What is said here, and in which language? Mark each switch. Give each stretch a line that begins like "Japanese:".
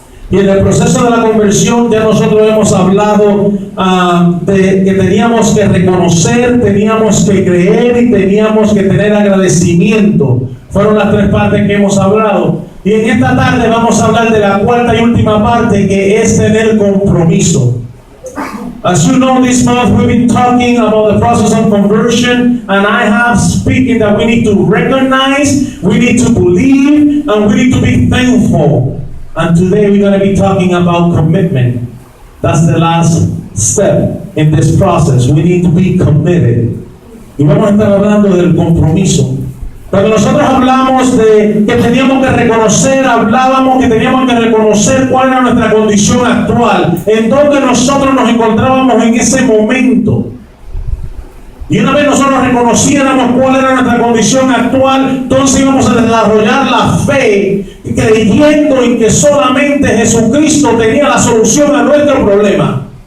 Spanish: Y en el proceso de la conversión ya nosotros hemos hablado de que teníamos que reconocer, teníamos que creer y teníamos que tener agradecimiento. Fueron las tres partes que hemos hablado. Y en esta tarde vamos a hablar de la cuarta y última parte, que es tener compromiso.
English: As you know, this month we've been talking about the process of conversion, and I have speaking that we need to recognize, we need to believe, and we need to be thankful. And today we're going to be talking about commitment. That's the last step in this process. We need to be committed.
Spanish: Y vamos a estar hablando del compromiso. Cuando nosotros hablamos de que teníamos que reconocer, hablábamos que teníamos que reconocer cuál era nuestra condición actual, en donde nosotros nos encontrábamos en ese momento. Y una vez nosotros reconociéramos cuál era nuestra condición actual, entonces íbamos a desarrollar la fe, creyendo en que solamente Jesucristo tenía la solución a nuestro problema.